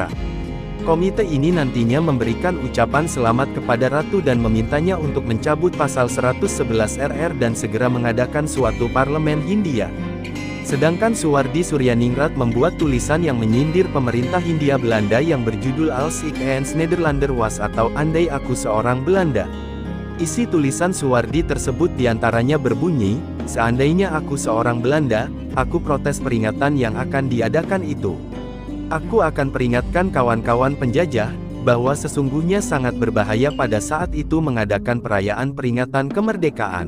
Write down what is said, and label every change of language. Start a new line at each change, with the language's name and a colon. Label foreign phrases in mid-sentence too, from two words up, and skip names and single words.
Indonesian: Komite ini nantinya memberikan ucapan selamat kepada Ratu dan memintanya untuk mencabut pasal 111 RR dan segera mengadakan suatu parlemen Hindia. Sedangkan Suwardi Suryaningrat membuat tulisan yang menyindir pemerintah Hindia Belanda yang berjudul Als ik eens Nederlander was atau Andai Aku Seorang Belanda. Isi tulisan Suwardi tersebut diantaranya berbunyi, seandainya aku seorang Belanda, aku protes peringatan yang akan diadakan itu. Aku akan peringatkan kawan-kawan penjajah, bahwa sesungguhnya sangat berbahaya pada saat itu mengadakan perayaan peringatan kemerdekaan.